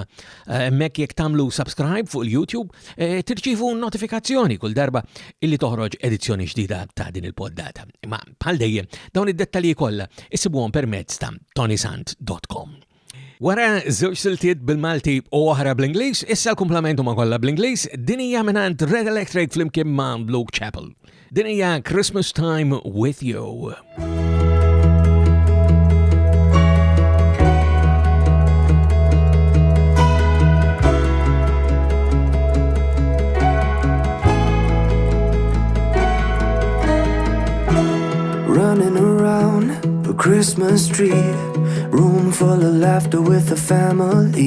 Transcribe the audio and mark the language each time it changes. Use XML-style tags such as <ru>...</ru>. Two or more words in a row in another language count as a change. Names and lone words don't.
<mt>Hemmhekk jekk tagħmlu subscribe fuq il-YouTube, tirċievu notifikazzjoni kull darba illi toħroġ edizzjoni ġdida ta' din il-poddata. Ma bħal dejjem dawn id-dettalji kollha issibuhom permezz ta' ToniSant.com. Wara żewġ siltiet bil-Malti u oħra bl-Ingliż, issa l-kumplamentu ma kollha bl-Ingliż, din hija mingħand Red Electric flimkien ma' Luke Chappell. Din hija Christmas Time with You.</mt> <en>Running around a Christmas tree, room full of laughter with the family.</en>